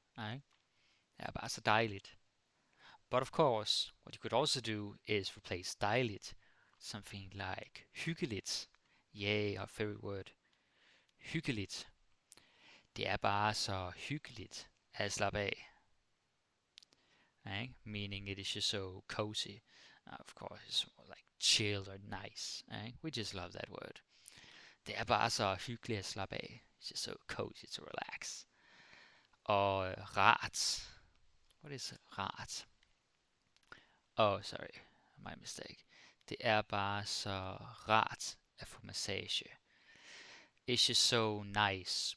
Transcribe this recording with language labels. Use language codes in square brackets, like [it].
[da] Nej, det er bare så dejligt. [en] But of course, what you could also do is replace dejligt. Something like hyggeligt. Yeah, our favorite word. Hyggeligt. [da] Det er bare så hyggeligt at slappe af. [en] Right? Meaning it is just so cozy. Of course, it's more like chilled or nice. Right? We just love that word. [da] Det er bare så hyggeligt at slappe af. [en] It's just so cozy to relax. [da] Og rart. [en] What is rart? Oh, sorry. My mistake. [da] Det er bare så rart at få massage. [en] It's just so nice.